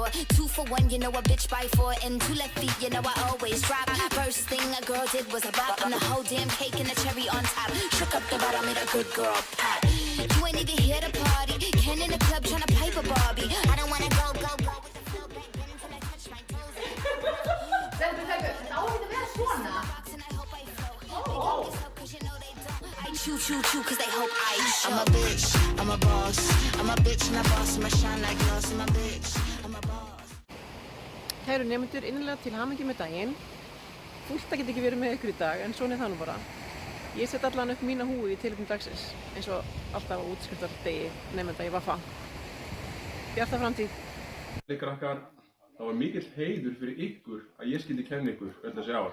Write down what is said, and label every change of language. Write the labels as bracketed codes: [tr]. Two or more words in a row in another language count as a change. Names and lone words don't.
[en] 2 for 1, you know a bitch by 4. And 2 left feet, you know I always drop. First thing a girl did was a bop. And the whole damn cake and the cherry on top. Shook up the bottom, made a good girl pop. You ain't even here to party. Ken in the club tryna pipe a Barbie. I don't wanna go with the flow back then until I touch my toes. [is] Þetta á ekki að vera svona. [en] Choo choo choo, cause they hope I show. I'm a bitch, I'm a boss. I'm a bitch and a boss, and I shine like glass. I'm a bitch, I'm a boss. [is] Kæru nemendur, innilega til hamingju með daginn. Fúlt að geta ekki verið með ykkur í dag, en svona er það nú bara. Ég set allan upp mína húfu í tilefni dagsins, eins og alltaf á útskriftardegi nemenda í Vaffa. Bjarta framtíð. Krakkar, það var mikill heiður fyrir ykkur að ég skyldi kenna ykkur öll þessi ár.